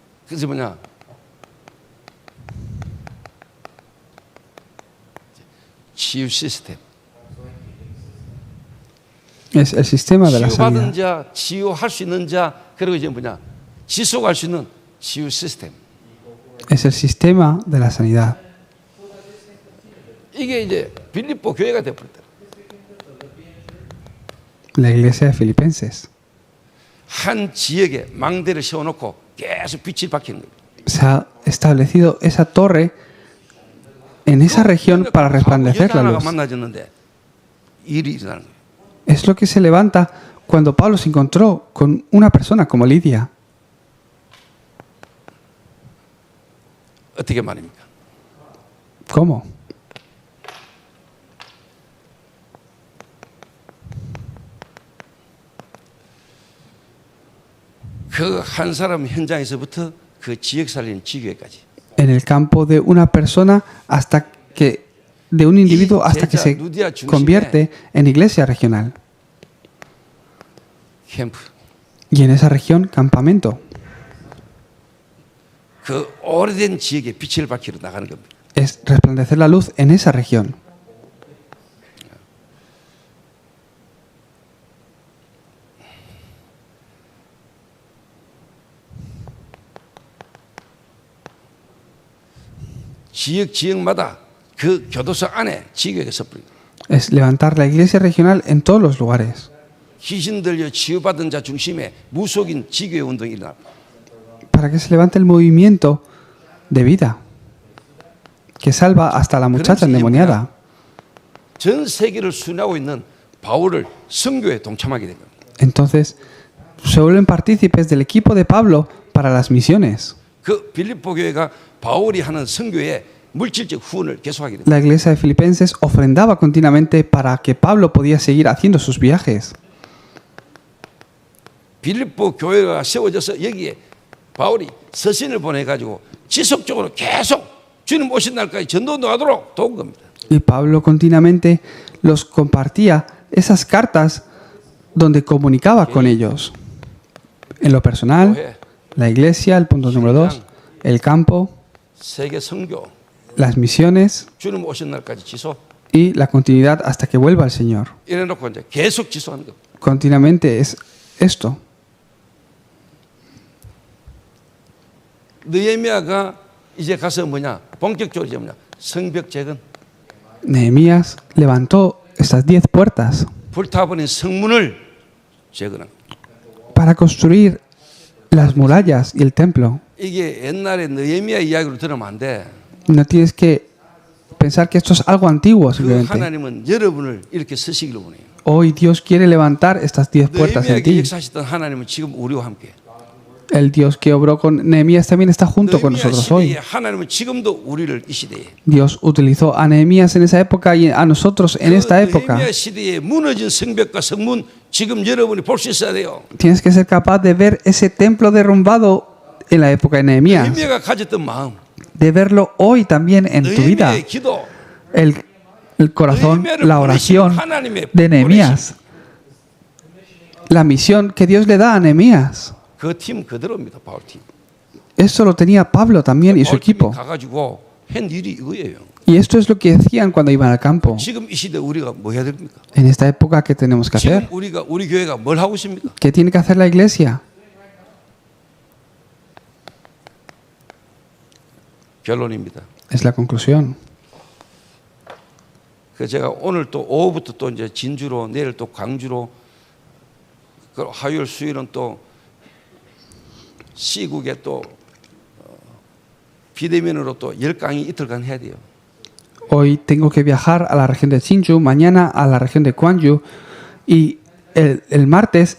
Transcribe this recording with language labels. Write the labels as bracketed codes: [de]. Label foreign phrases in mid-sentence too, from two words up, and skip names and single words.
[ko] 그래서 뭐냐? 치유 시스템. [es] Es el sistema de la [ko] 치유받은 [es] sanidad. [ko] 자, 치유할 수 있는 자, 그리고 이제 뭐냐? 지속할 수 있는 치유 시스템. [es] Es el sistema de la sanidad. [ko] 이게 이제 빌립보 교회가 되어버렸다. [es] La iglesia de Filipenses [ko] 한 지역에 망대를 세워놓고 계속 빛이 박히는 거예요. [es] se ha establecido esa torre en esa región para resplandecer [ko] 여자 [es] la [ko] 하나가 [es] luz. [ko] 만나졌는데 일이 일어나는 거예요. [es] Es lo que se levanta cuando Pablo se encontró con una persona como Lidia. [ko] 어떻게 말입니까? [es] ¿Cómo? [ko] 그 한 사람 현장에서부터 그 지역 살린 지교회까지. [es] En el campo de una persona hasta que de un individuo hasta que se convierte en iglesia regional. [ko] 캠프. [es] Y en esa región, campamento. [ko] 그 오래된 지역에 빛을 밝히러 나가는 겁니다. [es] Es resplandecer la luz en esa región. [ko] 지역마다 그 교도소 안에 지교회가 섰습니다. [es] Es levantar la iglesia regional en todos los lugares. [ko] 귀신 들려 치유받은 자 중심에 무속인 지교회 운동이 일어납니다. [es] Para que se levante el movimiento de vida que salva hasta la muchacha endemoniada. [ko] 전 세계를 순회하고 있는 바울을 선교에 동참하게 된 겁니다. [es] Entonces se vuelven partícipes del equipo de Pablo para las misiones. [ko] 그 빌립보 교회가 바울이 하는 선교에 물질적 후원을 계속하게 됩니다. [es] La iglesia de Filipenses ofrendaba continuamente para que Pablo podía seguir haciendo sus viajes. [ko] 빌립보 교회가 세워져서 여기에 바울이 서신을 보내가지고 지속적으로 계속 주님 오신 날까지 전도도 하도록 도운 겁니다. [es] Y Pablo continuamente los compartía esas cartas donde comunicaba con ellos. En lo personal, la iglesia, el punto número 2, el campo, [ko] 세계 선교, [es] las misiones [ko] 주님 오신 날까지 지속. [es] y la continuidad hasta que vuelva el Señor. [ko] 이래놓고 이제 계속 지속하는 겁니다. [es] Continuamente es esto. [ko] 느헤미야가 이제 가서 뭐냐 본격적으로 이제 뭐냐 성벽 재건, [es] Nehemías levantó estas 10 puertas [ko] 불타버린 성문을 재건한. [es] para construir las murallas y el templo. [ko] 이게 옛날에 느헤미야 이야기로 들으면 안 돼. [es] No tienes que pensar que esto es algo antiguo [ko] 그 [es] simplemente. [ko] 하나님은 여러분을 이렇게 쓰시기를 원해요. [es] Hoy Dios quiere levantar estas 10 puertas en [ko] 느헤미야에게 [es] ti. [ko] 역사하셨던 하나님은 지금 우리와 함께. [es] El Dios que obró con Nehemías también está junto con [ko] 느헤미야 [es] nosotros [ko] 시대에 [es] hoy. [ko] 하나님은 지금도 우리를 이 시대에. [es] Dios utilizó a Nehemías en esa época y a nosotros en esta época. [ko] 느헤미야 시대에 무너진 성벽과 성문 지금 여러분이 볼 수 있어야 돼요. [es] Tienes que ser capaz de ver ese templo derrumbado en la época de Nehemías. [ko] 느헤미야가 가졌던 마음, [es] De verlo hoy también en tu vida. [ko] 느헤미야의 기도, [es] El corazón, la oración de Nehemías. La misión que Dios le da a Nehemías. [ko] 그 팀 그대로입니다. 바울 팀. [es] Eso lo tenía Pablo también y su [ko] 바울 팀이 [es] equipo. [ko] 가가지고 한 일이 이거예요. [es] Y esto es lo que decían cuando iban al campo. [ko] 지금 이 시대 우리가 뭐 해야 됩니까? [es] En esta época, ¿qué tenemos que [ko] 지금 [es] hacer? [ko] 우리 교회가 뭘 하고 있습니까? [es] ¿Qué tiene que hacer la iglesia? [ko] 결론입니다. [es] Es la conclusión. [ko] 그 제가 오늘 또 오후부터 또 이제 진주로 내일 또 광주로 그 화요일 수요일은 또 시국에 또 비대면으로 또 10강의 이틀간 해야 돼요. [es] Hoy tengo que viajar a la región de Hsinchu, mañana a la región de Gwangju y el martes